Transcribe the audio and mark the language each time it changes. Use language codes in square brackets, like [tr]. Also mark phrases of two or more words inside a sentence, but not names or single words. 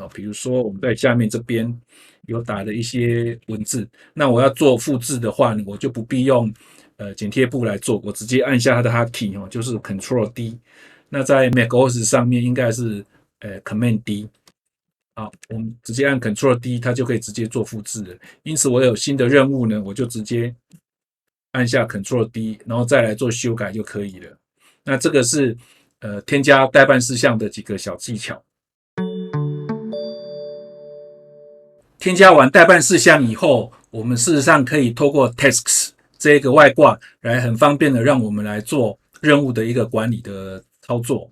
[zh] 比如說我們在下面這邊有打了一些文字，那我要做複製的話呢，我就不必用剪貼簿來做，我直接按下它的 Hotkey， 就是 Ctrl D。那在 macOS 上面應該是Command D。好，我们直接按 Ctrl D， 它就可以直接做複製了。因此我有新的任務呢，我就直接按下 Ctrl D，然後再來做修改就可以了。那這個是添加待辦事項的幾個小技巧。添加完待辦事項以後，我們事實上可以透過 Tasks 這個外掛來很方便的讓我們來做任務的一個管理的操作。